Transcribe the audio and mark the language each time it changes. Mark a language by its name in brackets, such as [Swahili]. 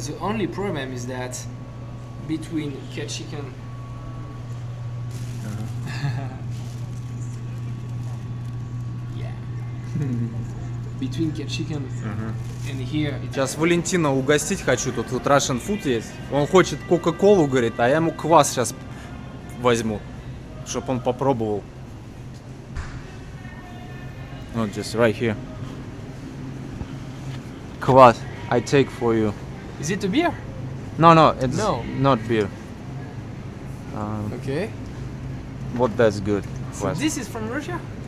[English] The only problem is that between Ketchikan yeah. Between Ketchikan and here it's [Russian] Сейчас Валентина угостить хочу, тут вот [English] Russian food [Russian] есть. Он хочет Кока-Колу, говорит, а я ему квас сейчас возьму, чтобы он попробовал. Ну, [English] just right here. Квас, I take for you. Is it a beer? No, it's No. not beer. Okay. What that's good. So [Russian] Квас. [English] this is from Russia?